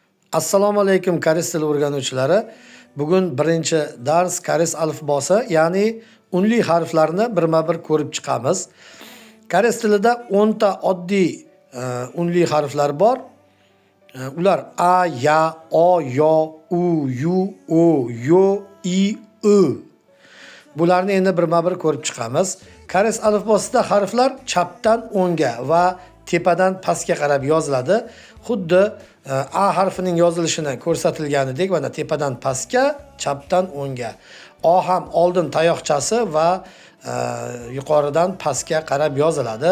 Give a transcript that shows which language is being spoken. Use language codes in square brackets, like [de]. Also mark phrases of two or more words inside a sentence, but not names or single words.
[uz] Assalomu alaykum koreys tili o'rganuvchilari. Bugun birinchi dars koreys alifbosi, ya'ni unli harflarni birma-bir ko'rib chiqamiz. Koreys tilida 10 ta oddiy unli harflar bor. Ular a, ya, o, yo, u, yu, o, yo, i, u. Bularni endi birma-bir ko'rib chiqamiz. Koreys alifbosida harflar chapdan o'ngga va tepadan pastga qarab yoziladi. Xuddi a harfining yozilishini ko'rsatilganidek, mana tepadan pastga, chapdan o'ngga. O ham oldin tayoqchasi va yuqoridan pastga qarab yoziladi.